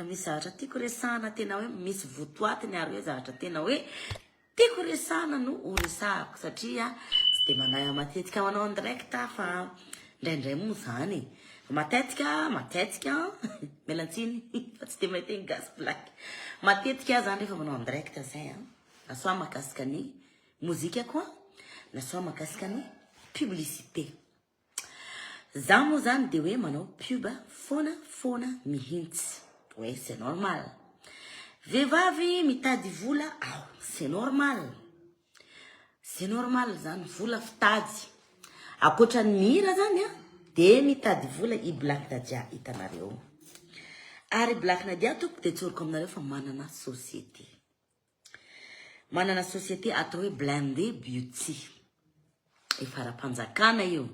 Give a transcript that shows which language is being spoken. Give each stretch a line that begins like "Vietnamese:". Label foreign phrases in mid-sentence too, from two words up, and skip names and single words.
Malagasy: misy zavatra tiako resahana tena hoe misy votoatiny ary hoe zavatra tena hoe tiako resahana no resahako satria tsy de manaya matetika manao
French: en direct
Malagasy: fa ndraindray moa zany matetika melantsiny fa tsy de mahita gas black matetika zany rehefa manao
French: en direct
Malagasy: zay na soit makasika ny mozika koa na soit makasika ny publicité. Za moa zany de hoe manao pub foana mihintsy.
French: Ouais, c'est normal.
Malagasy: Vehivavy mitady vola,
French: c'est normal. C'est normal
Malagasy: zany vola fitady. Akoatran'ny mihira zany de mitady vola I Black Nadia hitanareo. Ary Black Nadia toko de tsoriko aminareo fa manana société. Manana société atao hoe Blindé Beauty. Efa ara-panjakana io.